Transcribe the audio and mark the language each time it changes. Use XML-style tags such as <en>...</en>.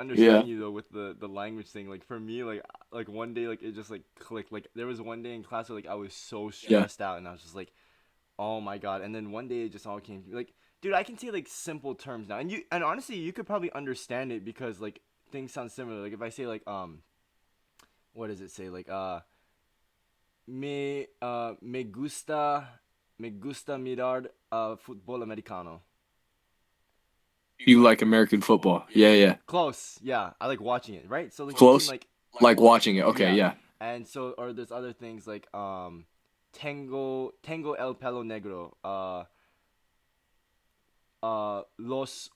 <en>understand you though with the language thing. Like for me, like one day like it just like clicked. Like there was one day in class where like I was so Yeah. stressed out and I was just like, oh my god. And then one day it just all came like, dude, I can say like simple terms now. And honestly, you could probably understand it because like things sound similar. Like if I say like what does it say?</en> <es>Like me gusta mirar fútbol americano.</es> <en>You like American football? Yeah, yeah. Close. Yeah, I like watching it, right? So like you can Close? Like wa- watching it. Okay, yeah. And so or there's other things like</en> <es>tengo el pelo negro. Los</es>